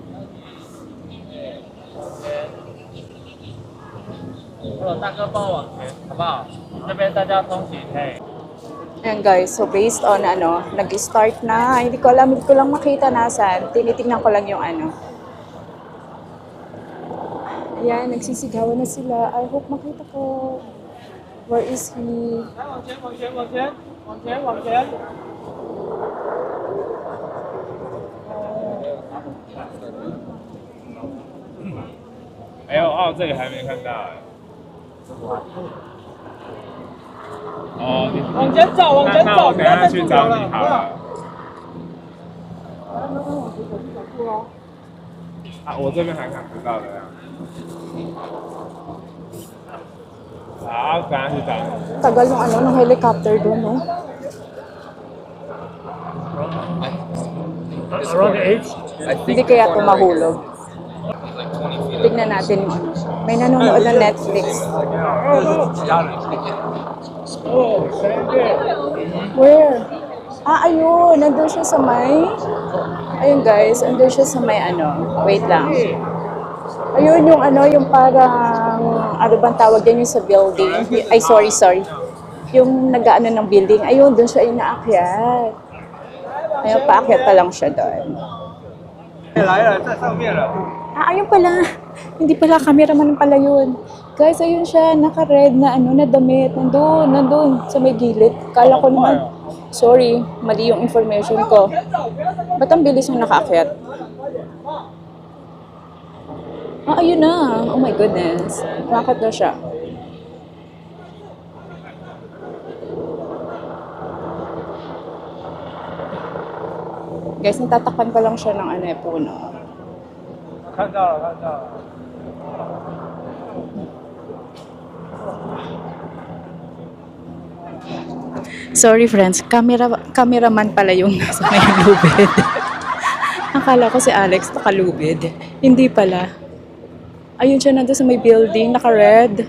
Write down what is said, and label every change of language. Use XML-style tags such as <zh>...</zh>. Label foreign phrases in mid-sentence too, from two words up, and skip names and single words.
<en>Ayan guys, so based on</en> <tl>nag-start na. Hindi ko alam, hindi ko lang makita nasaan. Tinitingnan ko lang yung Ayan, nagsisigawan na sila.</tl> <en>I hope</en> <tl>makita ko.</tl> <en>Where is he?</en> <zh>哎呦，哦，这里还没看到哎。哦，你往前走，往前走，那我等一下去找你好了。啊，我这边还看不到的呀。好，等一下去找你。</zh> <tl>Tagal ng helicopter doon, no?</tl> <en>Around 8?</en> <tl>Hindi kaya ito mahulog. Tignan natin yung May nanonood ng Netflix.</tl> <en>Where?</en> <tl>Ayun. Nandun siya sa may... Ayun guys, nandun siya sa may Wait lang. Ayun yung yung parang... Ano bang tawag yan yung sa building? Ay, sorry. Yung nag-ano ng building. Ayun, dun siya yung naakyat. Ayun, paakyat pa lang siya doon.</tl> <zh>来了，在上面了。</zh> <tl>Ayun pala. Hindi pala, cameraman pala yun. Guys, ayun siya, naka-red na na damit. Nandun, sa may gilid. Kala ko naman, sorry, mali yung information ko. Ba't ang bilis yung nakaakyat? Ayun na.</tl> <en>Oh my goodness.</en> <tl>Bakit na siya? Guys, natatakpan pa lang siya ng puno.</tl> <zh>看到了，看到了。</zh> <en>Sorry friends,</en> <tl>cameraman pala yung nasa may lubid. Akala ko si Alex nakalubid. Hindi pala. Ayun siya nandun sa may building, naka-red.</tl>